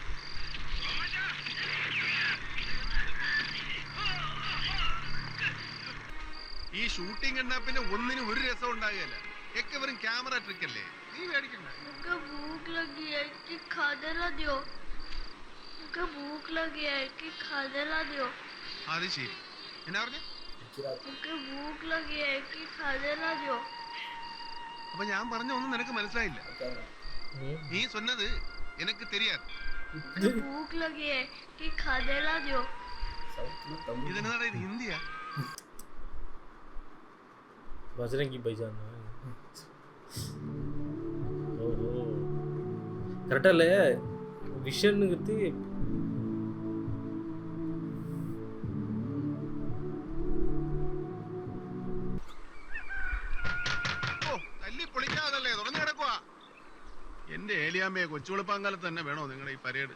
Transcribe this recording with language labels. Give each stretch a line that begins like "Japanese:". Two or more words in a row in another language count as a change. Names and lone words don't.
Malayalam: ഈ ഷൂട്ടിംഗ് കണ്ടാ പിന്നെ ഒന്നിനും ഒരു രസം ഉണ്ടാകുകയല്ല ഒക്കെ വെറും
English: camera trick
Malayalam: അല്ലേ നീ മേടിക്കണ്ട
Hindi: मुझे भूख लगी है कि खाने ला दियो मुझे भूख लगी है कि खाने ला दियो
Malayalam: അത് ശരി എന്നാ പറഞ്ഞ
Hindi: मुझे भूख लगी है कि खाने ला दियो
Malayalam: അപ്പൊ ഞാൻ പറഞ്ഞ ഒന്നും നിനക്ക് മനസ്സിലായില്ല നീ சொன்னது എനിക്ക് தெரியாது
Hindi: मुझे भूख लगी है कि खाने ला दियो
Malayalam: ഇതെന്നടാ ഇത് ഹിന്ദിയാ ബജ്രംഗി ബൈജാൻ ഓഹോ കറക്റ്റല്ലേ വിഷൻ കിട്ടി ഓ തല്ലി പൊളിക്കാതല്ലേ തുറന്നു കിടക്കുവാ എന്റെ ഏലിയാമ്മയെ കൊച്ചുവെളുപ്പാങ്കാലത്ത് തന്നെ വേണോ നിങ്ങളുടെ ഈ പരേഡ്